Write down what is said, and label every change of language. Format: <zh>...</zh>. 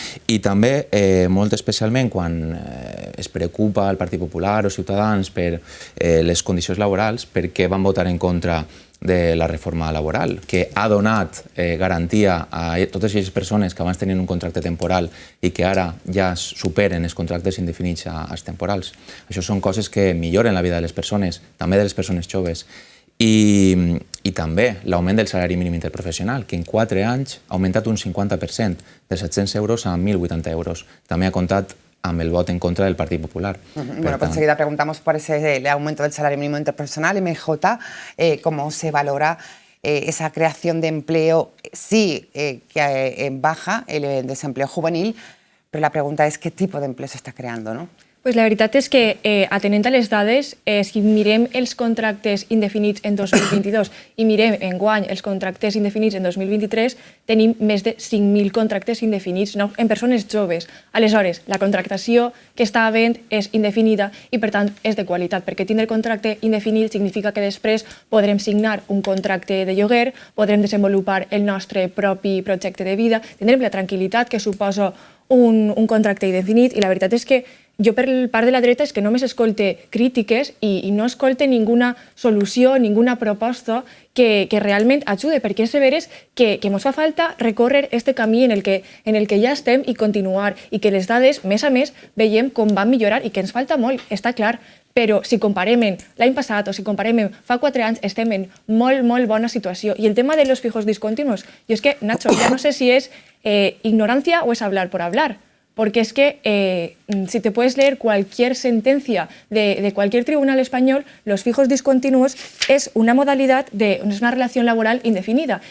<ca>I també, molt especialment, quan es preocupa el Partit Popular o Ciutadans per les condicions laborals, perquè van votar en contra de la reforma laboral, que ha donat garantia a totes aquestes persones que abans tenien un contracte temporal i que ara ja superen els contractes indefinits als temporals. Això són coses que milloren la vida de les persones, també de les persones joves. I també l'augment del salari mínim interprofessional, que en 4 anys ha augmentat un 50%, de 700 euros a 1.080 euros. També ha comptat amb el vot en contra del Partit Popular.</ca> <es>Bueno, pues enseguida preguntamos por ese aumento del salario mínimo interprofesional. MJ, ¿cómo se valora esa creación de empleo? Sí, que baja el desempleo juvenil, pero la pregunta es qué tipo de empleo se está creando, ¿no?</es> <ca>Pues la veritat és que, atenent a les dades, si mirem els contractes indefinits en 2022 i mirem enguany els contractes indefinits en 2023, tenim més de 5.000 contractes indefinits en persones joves. Aleshores, la contractació que està havent és indefinida i, per tant, és de qualitat, perquè tindre contracte indefinit significa que després podrem signar un contracte de lloguer, podrem desenvolupar el nostre propi projecte de vida, tindrem la tranquil·litat que suposa un contracte indefinit, i la veritat és que jo per part de la dreta és que només escolte crítiques i no escolte ninguna solució, ninguna proposta que realment ajude, perquè és de veres que ens fa falta recórrer este camí en el que ja estem i continuar, i que les dades, més a més, veiem com van millorar i que ens falta molt, està clar. Però si comparem l'any passat o si comparem fa 4 anys, estem en molt, molt bona situació. I el tema de</ca> <es>los fijos discontinuos,</es> <ca>jo és que, Nacho, ja no sé si és</ca> <es>ignorancia o es hablar por hablar. Porque es que si te puedes leer cualquier sentencia de cualquier tribunal español, los fijos discontinuos es una modalidad es una relación laboral indefinida.</es>